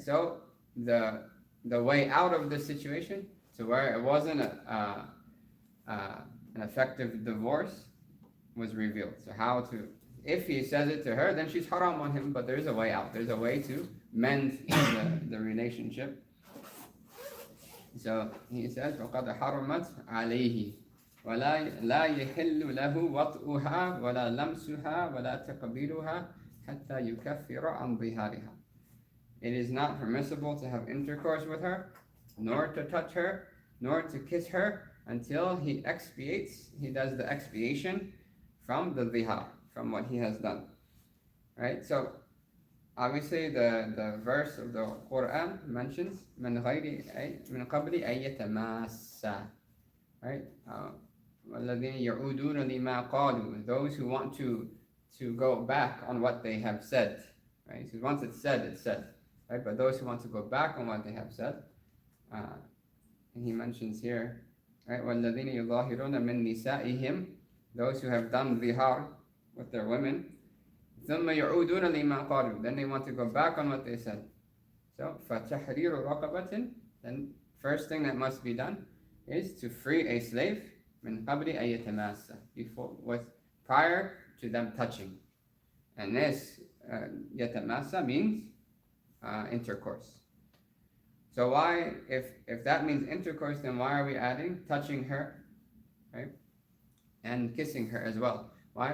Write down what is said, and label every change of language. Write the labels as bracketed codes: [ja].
[en] So the way out of this situation, to where it wasn't an effective divorce, was revealed. So how to, if he says it to her, then she's haram on him, but there's a way out. There's a way to mend the relationship. [ar] So he says, وَقَدْ حَرُمَتْ عَلَيْهِ وَلَا يَحِلُّ لَهُ وَطْءُهَا وَلَا لَمْسُهَا وَلَا تَقْبِيلُهَا حَتَّى يُكَفِّرَ عَنْ ظِهَارِهَا. [en] It is not permissible to have intercourse with her, nor to touch her, nor to kiss her, until he expiates, he does the expiation from the zihar, from what he has done. Right? So obviously the verse of the Quran mentions [ar] من قبل أن يتماسا. [en] Right? [ar] وَالَّذِينَ يَعُودُونَ لِمَا قَالُوا. [en] Those who want to go back on what they have said. Right? So once it's said, it's said. Right? But those who want to go back on what they have said, he mentions here, right? [ar] وَالَّذِينَ يُظَاهِرُونَ مِن نِسَائِهِمْ. [en] Those who have done zihar with their women. [ar] ثُمَّ يَعُودُونَ لِمَا قَالُوا. [en] Then they want to go back on what they said. So [ar] فَتَحْرِيرُ رَقَبَةٍ. [en] Then first thing that must be done is to free a slave [ar] من قبل أن يتماسا, [en] prior to them touching. And this يتماسا means intercourse. So why, if that means intercourse, then why are we adding touching her, right, and kissing her as well? Why?